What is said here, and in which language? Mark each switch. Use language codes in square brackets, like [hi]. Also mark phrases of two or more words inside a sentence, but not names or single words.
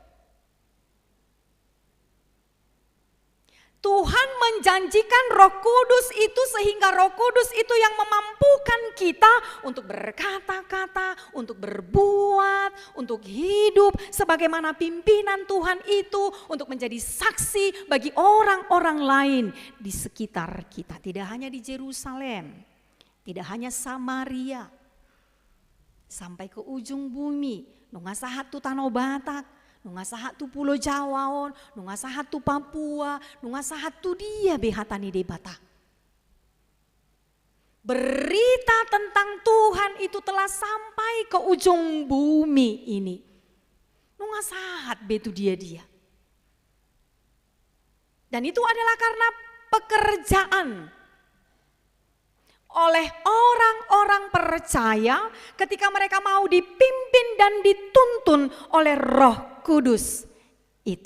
[id] Tuhan menjanjikan Roh Kudus itu sehingga Roh Kudus itu yang memampukan kita untuk berkata-kata, untuk berbuat, untuk hidup sebagaimana pimpinan Tuhan itu, untuk menjadi saksi bagi orang-orang lain di sekitar kita. Tidak hanya di Yerusalem, tidak hanya Samaria, sampai ke ujung bumi, [bbc] nungasahat tu Tanah Batak, nungasahat tu Pulau Jawaon, nungasahat tu Papua, nungasahat tu dia behatani debata. [id] Berita tentang Tuhan itu telah sampai ke ujung bumi ini. [bbc] Nunga sahat betu dia. [id] Dan itu adalah karena pekerjaan oleh orang-orang percaya ketika mereka mau dipimpin dan dituntun oleh Roh Kudus itu.